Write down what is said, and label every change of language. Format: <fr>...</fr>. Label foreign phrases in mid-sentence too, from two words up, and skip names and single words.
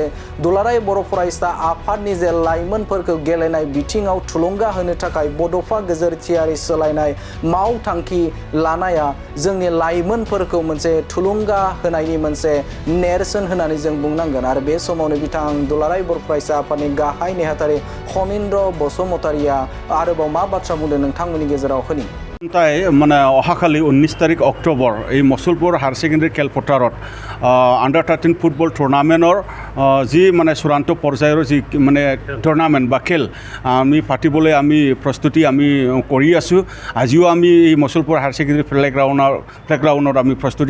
<brx>दुलाराय बर' फरायसा आफादनि जे लाइमोनफोरखौ गेलेनाय बिथिङाव थुलुंगा होनो थाखाय बड'फा गोजोरथियारि सोलायनाय मावथांखि लानाया जोंनि लाइमोनफोरखौ मोनसे थुलुंगा होनायनि मोनसे नेरसोन होननानै जों बुंनांगोन आरो बे समावनो बिथां दुलाराय बर' फरायसा आफादनि गाहाय नेहाथारि खनिन्द्र बसुमतारीया आरोबाव मा बाथ्रा बुंदों नोंथांमोननि गेजेराव होनि</brx> <as>তাই মানে অহাকালি 19 তাৰিখ অক্টোবৰ এই মছলপুৰ হায়াৰ ছেকেণ্ডেৰী খেলপথাৰত</as> <en>under 13 football tournamentৰ</en> <as>যি মানে চূড়ান্ত পৰ্যায়ৰ যি মানে টুৰ্ণামেণ্ট বা খেল আমি পাতিবলৈ আমি প্ৰস্তুতি আমি কৰি আছোঁ আজিও আমি এই মছলপুৰ হায়াৰ ছেকেণ্ডেৰী প্লেগ্ৰাউণ্ডত আমি প্ৰস্তুতি</as>